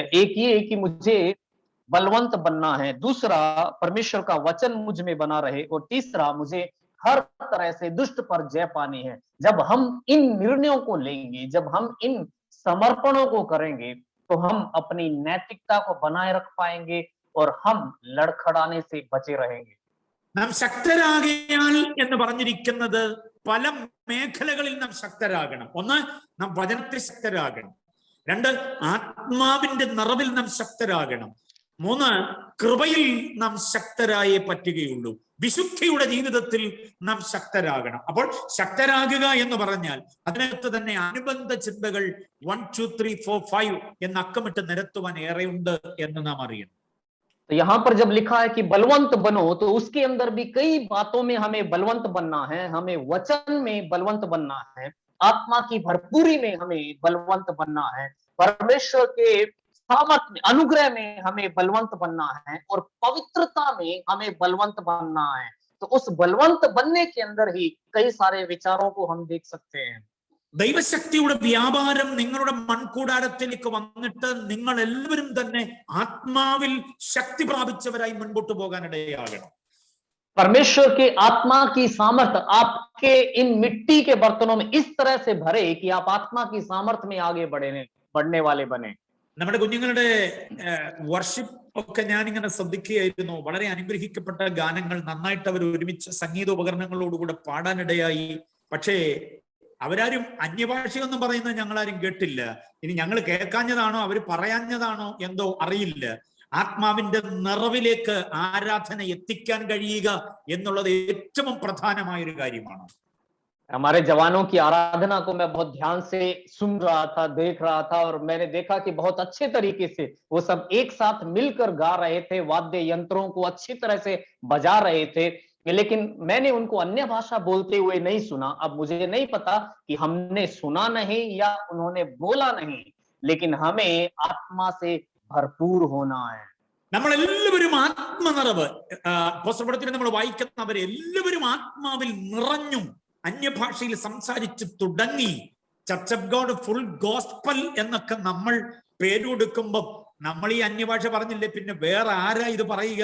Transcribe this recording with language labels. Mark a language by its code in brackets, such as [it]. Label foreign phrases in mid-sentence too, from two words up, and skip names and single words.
[hi] एक ये कि मुझे बलवंत बनना है, दूसरा परमेश्वर का वचन मुझ में बना रहे, और तीसरा मुझे हर तरह से दुष्ट पर जय पानी है। जब हम इन निर्णयों को लेंगे, जब हम इन समर्पणों को करेंगे, तो हम अपनी नैतिकता को बनाए रख पाएंगे और हम लड़खड़ाने से बचे रहेंगे। [ml] നാം ശക്തരാകയാൽ എന്ന് പറഞ്ഞിരിക്കുന്നത് പല മേഖലകളിൽ നാം ശക്തരാകണം. ഒന്ന്, നാം വചനത്തിൽ ശക്തരാകണം. 2, ആത്മാവിന്റെ നിറവിൽ നാം ശക്തരാകണം. 3, കൃപയിൽ നാം ശക്തരായേ പറ്റുകയുള്ളൂ. വിശുദ്ധിയുടെ ജീവിതത്തിൽ നാം ശക്തരാകണം. അപ്പോൾ ശക്തരാകുക എന്ന് പറഞ്ഞാൽ അതിനകത്ത് തന്നെ അനുബന്ധ ചിന്തകൾ 1, 2, 3, 4, 5 എന്ന് അക്കമിട്ട് നിരത്തുവാൻ ഏറെയുണ്ട് എന്ന് നാം അറിയണം. [hi] तो यहाँ पर जब लिखा है कि बलवंत बनो, तो उसके अंदर भी कई बातों में हमें बलवंत बनना है। हमें वचन में बलवंत बनना है, आत्मा की भरपूरी में हमें बलवंत बनना है, परमेश्वर के सामर्थ्य में, अनुग्रह में हमें बलवंत बनना है, और पवित्रता में हमें बलवंत बनना है। तो उस बलवंत बनने के अंदर ही कई सारे विचारों को हम देख सकते हैं। [ml] ദൈവശക്തിയുടെ വ്യാപാരം നിങ്ങളുടെ മൺകൂടാരത്തിലേക്ക് വന്നിട്ട് നിങ്ങൾ എല്ലാവരും തന്നെ ആത്മാവിൽ ശക്തി പ്രാപിച്ചവരായി മുൻപോട്ട് പോകാനിടയാകണം. [hi] परमेश्वर के आत्मा की सामर्थ्य आपके इन मिट्टी के बर्तनों में इस तरह से भरे कि आप आत्मा की सामर्थ्य में आगे बढ़ने वाले बने। [ml] നമ്മുടെ കുഞ്ഞുങ്ങളുടെ വർഷിപ്പ് ഒക്കെ ഞാനിങ്ങനെ ശ്രദ്ധിക്കുകയായിരുന്നു. വളരെ അനുഗ്രഹിക്കപ്പെട്ട ഗാനങ്ങൾ നന്നായിട്ട് അവർ ഒരുമിച്ച് സംഗീതോപകരണങ്ങളോടുകൂടെ പാടാനിടയായി. പക്ഷേ അവരാരും അന്യഭാഷയൊന്നും പറയുന്നത് ഞങ്ങളാരും കേട്ടില്ല. ഇനി ഞങ്ങൾ കേൾക്കാഞ്ഞതാണോ അവർ പറയാഞ്ഞതാണോ എന്തോ അറിയില്ല. ആത്മാവിന്റെ നിറവിലേക്ക് ആരാധന എത്തിക്കാൻ കഴിയുക എന്നുള്ളത് ഏറ്റവും പ്രധാനമായ ഒരു കാര്യമാണ്. [hi] हमारे जवानों की आराधना को मैं बहुत ध्यान से सुन रहा था, देख रहा था, और मैंने देखा कि बहुत अच्छे तरीके से वो सब एक साथ मिलकर गा रहे थे, वाद्य यंत्रों को अच्छी तरह से बजा रहे थे। लेकिन मैंने उनको अन्य भाषा बोलते हुए नहीं सुना। अब मुझे नहीं पता कि हमने सुना नहीं या उन्होंने बोला नहीं, लेकिन हमें आत्मा से भरपूर होना है। [ml] നമ്മളെല്ലാവരും ആത്മനിറവ്, പുസ്തകത്തിൽ നമ്മൾ വായിക്കുന്നവരെല്ലാവരും ആത്മാവിൽ നിറഞ്ഞും അന്യഭാഷയിൽ സംസാരിച്ച് തുടങ്ങി. ചർച്ച് ഓഫ് ഗോഡ് ഫുൾ ഗോസ്പൽ എന്നൊക്കെ നമ്മൾ പേര് കൊടുക്കുമ്പോൾ നമ്മൾ ഈ അന്യഭാഷ പറഞ്ഞില്ലേ, പിന്നെ വേറെ ആരാ ഇത് പറയുക?